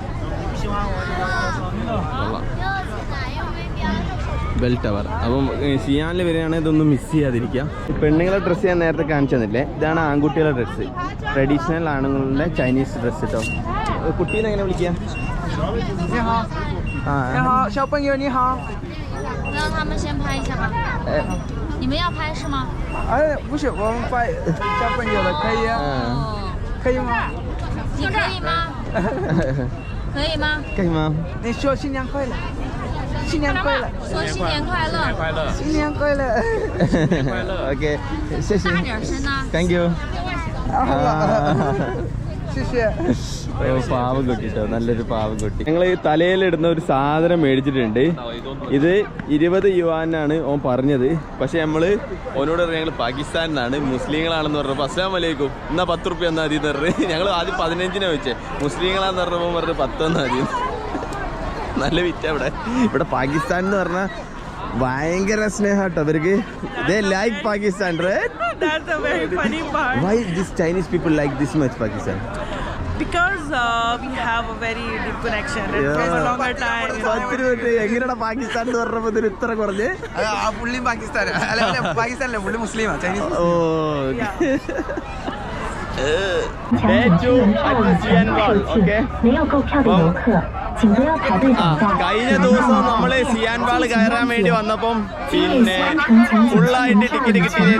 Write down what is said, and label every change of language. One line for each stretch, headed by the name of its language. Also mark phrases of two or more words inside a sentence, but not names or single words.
Malayalam: ബെൽ ടവർ. അപ്പം ഷിയാനിൽ വരികയാണെങ്കിൽ ഇതൊന്നും മിസ് ചെയ്യാതിരിക്കുക. പെണ്ണുങ്ങളെ ഡ്രസ്സ് ഞാൻ നേരത്തെ കാണിച്ചു തന്നില്ലേ? ഇതാണ് ആൺകുട്ടികളുടെ ഡ്രസ്സ്. ട്രഡീഷണൽ ആണുങ്ങളുടെ ചൈനീസ് ഡ്രസ്സ് കേട്ടോ. കുട്ടീനെ എങ്ങനെ വിളിക്കുക?
Chinese: 你们要拍是吗？不是，我们拍小朋友的可以啊。可以吗？你可以吗？可以吗？可以吗？你说新年快乐，新年快乐，说新年快乐，新年快乐。 OK，谢谢。大点声呢。
English: Thank you。
Chinese: 谢谢。
Malayalam: പാവക്കുട്ടി കേട്ടോ, നല്ലൊരു പാവക്കുട്ടി. ഞങ്ങൾ ഈ തലയിലിടുന്ന ഒരു സാധനം മേടിച്ചിട്ടുണ്ട്. ഇത് 20 യുവാനാണ് ഓൻ പറഞ്ഞത്. പക്ഷെ നമ്മള് ഓനോട് ഞങ്ങൾ പാകിസ്ഥാനിലാണ്, മുസ്ലിങ്ങളാണെന്ന് പറഞ്ഞപ്പോൾ
Arabic: السلام عليكم
Malayalam: എന്നാ 10 റുപ്യ എന്നാ മതി എന്ന് പറഞ്ഞ് ഞങ്ങൾ ആദ്യം 15 വെച്ചേ. മുസ്ലിങ്ങളാന്ന് പറഞ്ഞപ്പോൾ പറഞ്ഞ് 10 എന്നാ മതി. നല്ല വിറ്റ. ഇവിടെ പാകിസ്ഥാൻ എന്ന് പറഞ്ഞാൽ ഭയങ്കര സ്നേഹം കേട്ടോ അവർക്ക്.
English: They like Pakistan, right? That's a very funny part. Why these Chinese people like this much Pakistan? Because we have a very deep connection. And from a longer time.
Malayalam: എങ്ങനെയാണ് പാകിസ്ഥാൻ എന്ന് പറഞ്ഞപ്പോൾ ഇതിന് ഇത്ര കുറഞ്ഞ്? പുള്ളിയും പാകിസ്ഥാനല്ലേ, പുള്ളി മുസ്ലിമാ, ചൈനീസ്. ഓ, കഴിഞ്ഞ ദിവസം നമ്മള് സിയാൻ വാൾ കയറാൻ വേണ്ടി വന്നപ്പം പിന്നെ ഫുള്ളായിട്ട് ടിക്കറ്റ് കിട്ടിയിരുന്നു.